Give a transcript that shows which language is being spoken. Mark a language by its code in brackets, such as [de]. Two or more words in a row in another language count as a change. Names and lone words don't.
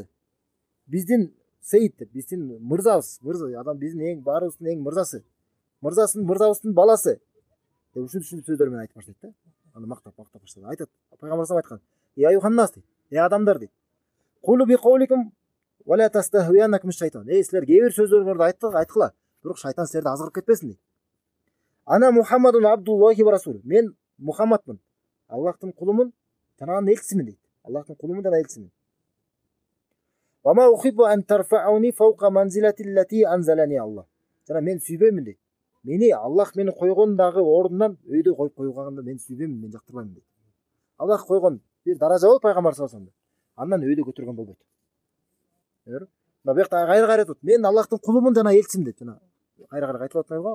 [ky] Биздин сейит деп, биздин мырзабыз, адам биздин эң баарыбыздын эң мырзасы. Мырзабыздын баласы. Деп ушунча сөздөр менен айтып баштайт да. Аны мактап баштайт. Айтат. Пайгамбар саллаллаху айткан. [ar] يا أيها الناس [ky] дейт. Адамдар дейт. [ar] قولوا بقولكم ولا يستهوينكم الشيطان. [ky] Силер кээ бир сөздөрүңөрдү айткыла. Бирок шайтан силерди азгырып кетпесин дейт. [ar] أنا محمد عبد الله ورسول. [ky] Мен Мухаммадмын. Аллахтын кулумун, жана анын элчисимин дейт. Аллахтын кулумун жана элчисимин. [ar] وما أحب أن ترفعوني فوق منزلتي التي أنزلني الله. [ky] Жана мен сүйбөймүн дейт. Мени Аллах мени койгон дагы ордунан өйдө коюп койганды мен сүйбөймүн, мен жактырбайм дейт. Аллах койгон бир даража болуп пайгамбар [ar] صلى الله عليه وسلم. [ky] Андан өйдө көтөргөн болбойт. Мына бuyakta кайра айтат. Мен Аллахтын кулумун жана элчисимин дейт. Жана кайра айтып атпайбы го?